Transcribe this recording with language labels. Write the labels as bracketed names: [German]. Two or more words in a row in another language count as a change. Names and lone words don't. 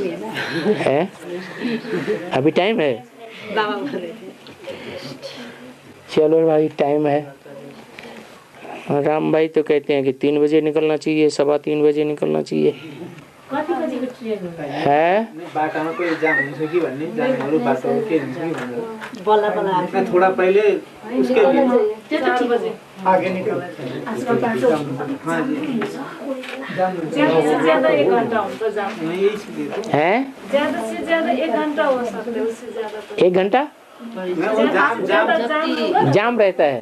[Hindi] है? अभी टाइम है? चलो भाई टाइम है। राम भाई तो कहते हैं कि 3 बजे निकलना चाहिए, 3:15 बजे निकलना चाहिए है। [Nepali] बाटामा कोही जाम हुन्छ कि भन्ने, जामहरु बाटो के हुन्छ कि भनेर बल्ल बल्ल [Hindi] थोड़ा पहले उसके आगे निकल। हाँ जी, ज्यादा से ज्यादा 1 घंटा होता जाम है। ज्यादा से ज्यादा 1 घंटा हो सकता है, उससे ज्यादा तो 1 घंटा जाम रहता है।